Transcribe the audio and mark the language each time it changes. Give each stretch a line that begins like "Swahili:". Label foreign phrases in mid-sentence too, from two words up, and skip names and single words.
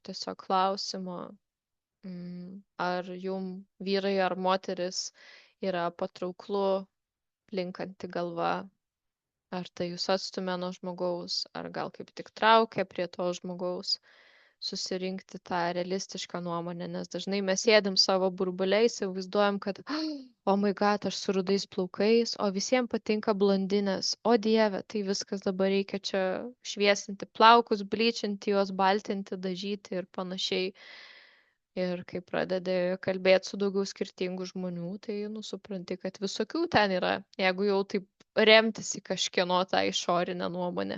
Lithuanian: tiesiog klausimo, ar jum vyrai ar moteris yra patrauklu plinkanti galva, ar tai jūs atstumia nuo žmogaus, ar gal kaip tik traukia prie to žmogaus, susirinkti tą realistišką nuomonę, nes dažnai mes sėdim savo burbuliais, įsivaizduojam, kad
English: oh my god,
Lithuanian: aš su rudais plaukais, o visiems patinka blondinės, o dieve, tai viskas dabar reikia čia šviesinti plaukus, blyčinti juos, baltinti, dažyti ir panašiai. Ir kai pradedi kalbėti su daugiau skirtingų žmonių, tai supranti, kad visokių ten yra, jeigu jau taip remtis į kažkieno tą išorinę nuomonę.